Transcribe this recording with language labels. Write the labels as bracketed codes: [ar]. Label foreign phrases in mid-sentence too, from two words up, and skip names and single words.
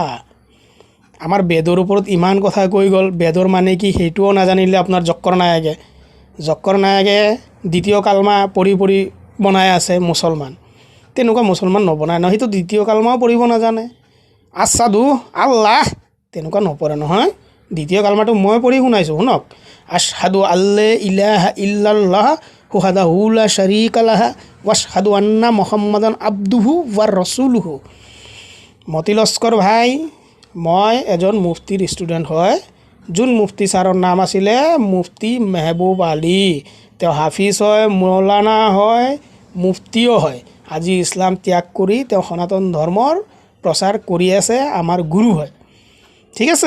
[as] আমাৰ বেদৰ ওপৰত ইমান কথা কৈ গ'ল, বেদৰ মানে কি সেইটোও নাজানিলে আপোনাৰ জক্কৰ নায়কে দ্বিতীয় কালমা পঢ়ি বনাই আছে মুছলমান। তেনেকুৱা মুছলমান নবনায় ন, সেইটো দ্বিতীয় কালমাও পঢ়িব নাজানে। [ar] أشهد الله [as] তেনেকুৱা নপঢ়ে নহয়। দ্বিতীয় কালমাটো মই পঢ়ি শুনাইছোঁ, শুনক। [ar] أشهد أن لا إله إلا الله وحده لا شريك له وأشهد أن محمدا عبده ورسوله. [as] মতি লস্কৰ ভাই, মই এজন মুফতিৰ ষ্টুডেণ্ট হয়। যোন মুফতি ছাৰৰ নাম আছিলে মুফতি মেহবুব আলী। তেওঁ হাফিজ হয়, মৌলানা হয়, মুফতিও হয়। আজি ইছলাম ত্যাগ কৰি তেওঁ সনাতন ধৰ্মৰ প্ৰচাৰ কৰি আছে, আমাৰ গুৰু হয়, ঠিক আছে।